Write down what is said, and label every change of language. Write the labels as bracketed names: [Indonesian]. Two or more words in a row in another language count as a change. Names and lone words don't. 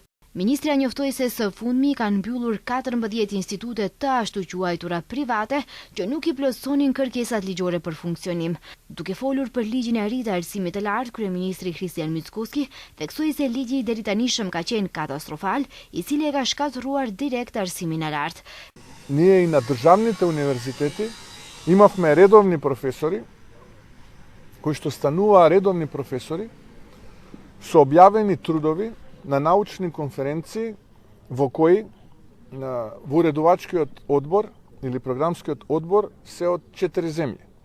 [Albanian] Ministria njoftoi se së fundmi kanë mbyllur 14 institute të ashtu quajtura private që nuk i plotësonin kërkesat ligjore për funksionim. Duke folur për ligjin e ri të arsimit të lartë, kryeministri Kristian Mickoski theksoi se ligji i deritanishëm ka qenë katastrofal, i cili e ka shkatëruar direkt arsimin e lartë. [Macedonian] Ние и на държавните универзитети имавме редовни професори, кои што стануваа редовни професори, со објавени трудови на научни конференции во кои во уредувачкиот одбор или програмскиот одбор се од 4 земји.